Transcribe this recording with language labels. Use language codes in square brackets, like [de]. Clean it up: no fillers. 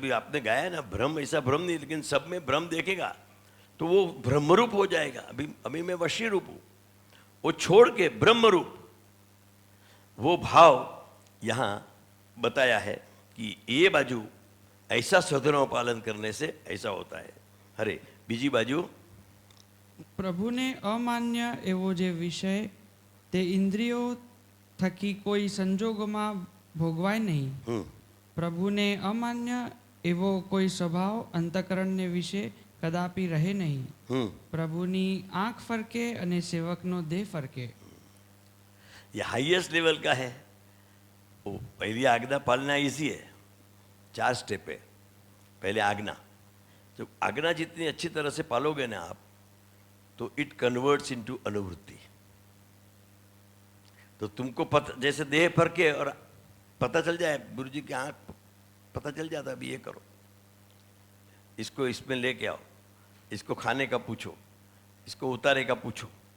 [hi] अभी आपने गाया है ना, भ्रम, ऐसा भ्रम नहीं, लेकिन सब में भ्रम देखेगा तो वो ब्रह्मरूप हो जाएगा। अभी मैं वशी रूप हूं, वो छोड़ के ब्रह्मरूप, वो भाव यहां बताया है कि ये बाजू ऐसा स्वधर्म पालन करने से ऐसा होता है। [gu] अरे बीजी बाजू, પ્રભુને અમાન્ય એવો જે વિષય તે ઇન્દ્રિયો થકી કોઈ સંજોગોમાં ભોગવાય નહીં। પ્રભુને અમાન્ય એવો કોઈ સ્વભાવ અંતઃકરણને વિશે કદાપી રહે નહીં। પ્રભુની આંખ ફરકે અને સેવકનો દેહ ફરકે। [hi] ये हाईएस्ट लेवल का है। वो पहली आज्ञा पालना इजी है, 4 स्टेप है। पहले आज्ञा, जब आज्ञा जितनी अच्छी तरह से पालोगे ना आप, तो [en] it converts into [hi] अनुवृत्ति। तो तुमको पता, जैसे देह पर के और पता चल जाए, गुरु जी की आँख पता चल जाता है, अभी ये करो, इसको इसमें लेके आओ, इसको खाने का पूछो, इसको उतारे का पूछो।